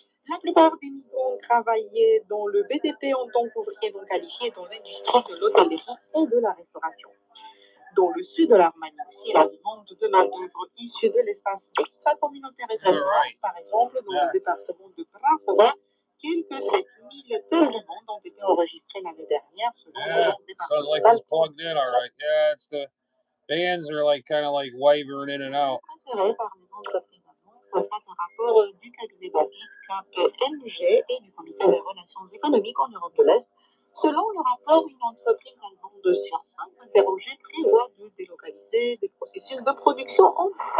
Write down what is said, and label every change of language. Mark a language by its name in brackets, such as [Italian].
[French] La plupart des migrants travaillaient dans le BTP en tant qu'ouvriers non qualifiés dans l'industrie de l'hôtellerie et de la restauration. Dans le sud de la Roumanie aussi, la demande de main-d'œuvre issue de l'espace extra-communautaire est très forte. Par exemple, dans le département de Prahova, quelques 7 000 tonnes de monde ont été enregistrées l'année dernière selon le département. [English] Sounds like it's plugged in all right. Yeah, it's the bands are like kind of like wavering in and out. [French] Intérêt par les entreprises allemandes face au rapport du cabinet d'audit KPMG et du Comité des relations économiques en Europe de l'Est. Selon le rapport, une entreprise allemande sur 5 interrogées prévoit de délocaliser des processus de production en